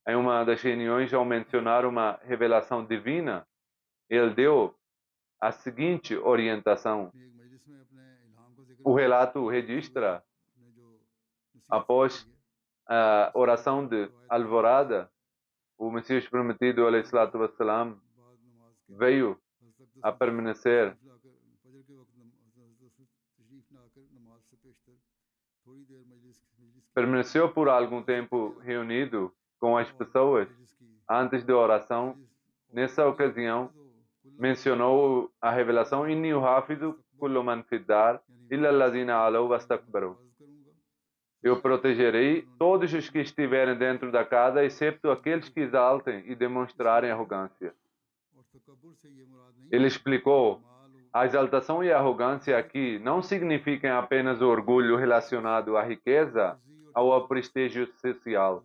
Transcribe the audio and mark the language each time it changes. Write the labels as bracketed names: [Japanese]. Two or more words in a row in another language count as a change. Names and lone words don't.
[Portuguese] Em uma das reuniões, ao mencionar uma revelação divina, ele deu a seguinte orientação. O relato registra, após a oração de alvorada, o Messias prometido, [Arabic] عليه الصلاة والسلام, [Portuguese] veio a permanecer permaneceu por algum tempo reunido com as pessoas antes da oração. Nessa ocasião, mencionou a revelação: [Arabic] إني يحافظ كل من في الدار إلا الذين علوا واستكبروا. [Portuguese] Eu protegerei todos os que estiverem dentro da casa, exceto aqueles que exaltem e demonstrarem arrogância. Ele explicou: a exaltação e a arrogância aqui não significam apenas o orgulho relacionado à riqueza ou ao prestígio social.